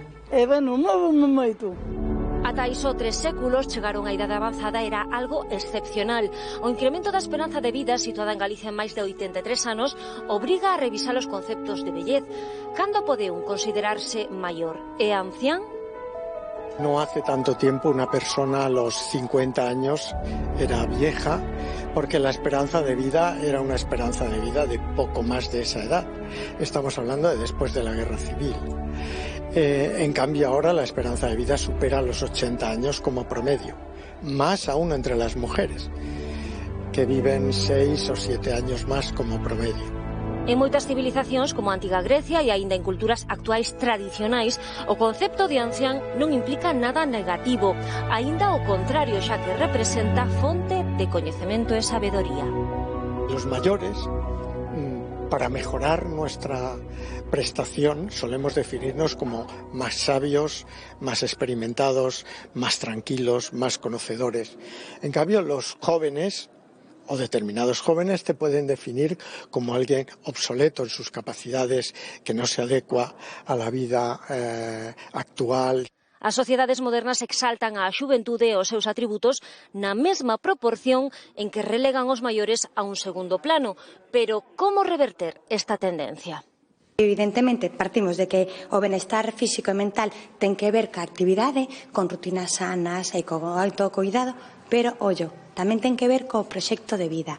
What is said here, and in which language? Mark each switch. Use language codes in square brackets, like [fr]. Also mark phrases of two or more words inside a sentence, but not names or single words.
[gl] Bueno, móvome moito. Ata iso 3 séculos chegaron a idade avanzada era algo excepcional. O incremento da esperanza de vida situada en Galicia en máis de 83 anos obriga a revisar os conceptos de vellez. Cando pode un considerarse maior e ancián? [es] No hace tanto tiempo una persona a los 50 años era vieja porque la esperanza de vida era una esperanza de vida de poco más de esa edad. Estamos hablando de después de la guerra civil. En cambio ahora la esperanza de vida supera los 80 años como promedio, más aún entre las mujeres, que viven 6 o 7 años más como promedio. [gl] En moitas civilizacións, como a antiga Grecia e aínda en culturas actuais tradicionais, o concepto de ancián non implica nada negativo, aínda o contrario, xa que representa fonte de coñecemento e sabedoría. [es] Los mayores, para mejorar nuestra prestación, solemos definirnos como más sabios, más experimentados, más tranquilos, más conocedores. En cambio, los jóvenes o determinados jóvenes te pueden definir como alguien obsoleto en sus capacidades, que no se adecua a la vida actual. [gl] As sociedades modernas exaltan a xuventude e os seus atributos na mesma proporción en que relegan os maiores a un segundo plano. Pero como reverter esta tendencia? Evidentemente, partimos de que o benestar físico e mental ten que ver ca actividade, con rutinas sanas e con autocuidado, pero, ollo, tamén ten que ver co proxecto de vida.